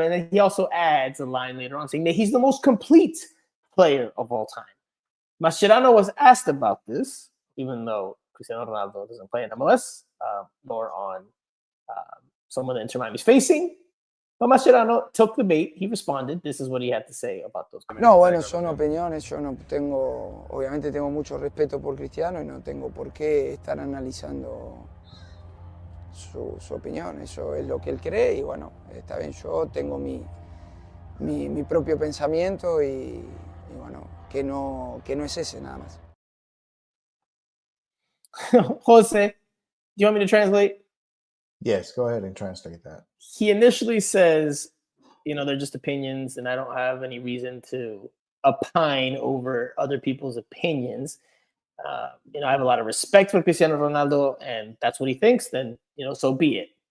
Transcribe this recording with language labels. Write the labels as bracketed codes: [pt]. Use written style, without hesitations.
[en] And then he also adds a line later on saying that he's the most complete player of all time. Mascherano was asked about this, even though Cristiano Ronaldo doesn't play in MLS, nor on someone that Inter Miami is facing. But Mascherano took the bait. He responded. This is what he had to say about those comments. [es] No, bueno, son opiniones. Yo no tengo, obviamente tengo mucho respeto por Cristiano y no tengo por qué estar analizando su opinión. Eso es lo que él cree y bueno, está bien. Yo tengo mi propio pensamiento y bueno, que no es ese nada más. [en] Jose, do you want me to translate? Yes, go ahead and translate that. He initially says, they're just opinions and I don't have any reason to opine over other people's opinions. I have a lot of respect for Cristiano Ronaldo and that's what he thinks, then, so be it.